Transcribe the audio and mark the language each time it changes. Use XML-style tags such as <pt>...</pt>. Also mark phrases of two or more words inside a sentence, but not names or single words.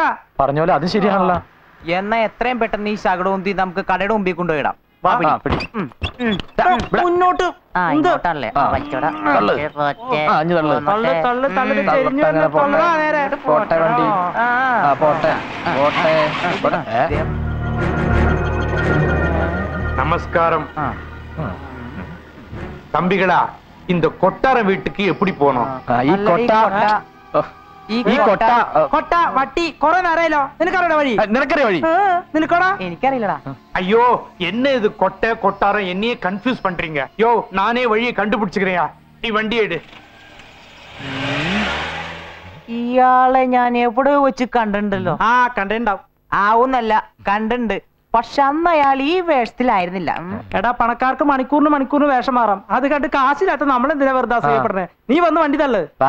<ml>പറഞ്ഞ പോലെ അത് ശരിയാണല്ലോ. എന്നാ എത്രയും പെട്ടെന്ന് ഈ ശകട ഉന്തി നമുക്ക് കടയുടെ മുമ്പിൽ കൊണ്ടുപോയിടാം. മുന്നോട്ട്. ഇങ്ങോട്ടല്ലേ? പോട്ടെ വണ്ടി. പോട്ടെ പോട്ടെ.</ml> <ta>நமஸ்காரம் தம்பிகளா. இந்த கொட்டார வீட்டுக்கு எப்படி போனோம்?</ta> <ml>കൊട്ട വട്ടി കൊറേ നേരമല്ലോ. നിനക്കറിയണ വഴി? നിനക്കറിയ വഴി? നിനക്കോടാ? എനിക്കറിയില്ലടാ.</ml> <ta>ஐயோ, என்ன இது கொட்டை கொட்டாரம்? என்னையே கன்ஃபியூஸ் பண்றீங்க. யோ, நானே வழியை கண்டுபிடிச்சுக்கிறேயா. நீ வண்டி எடு.</ta> <ml>ഇയാളെ ഞാൻ എവിടെ വെച്ച് കണ്ടിട്ടുണ്ടല്ലോ. കണ്ടിണ്ടാവും. ആവുന്നല്ല, കണ്ടിട്ടുണ്ട്. പക്ഷെ അന്ന് അയാൾ ഈ വേഷത്തിലായിരുന്നില്ല. എടാ, പണക്കാർക്ക് മണിക്കൂറിന് വേഷം മാറാം. അത് കണ്ട് കാശില്ലാത്ത നമ്മളെന്തിനാ വെറുതെ അസൂയപ്പെടുന്നേ? നീ വന്ന് വണ്ടി തള്ളു.</ml>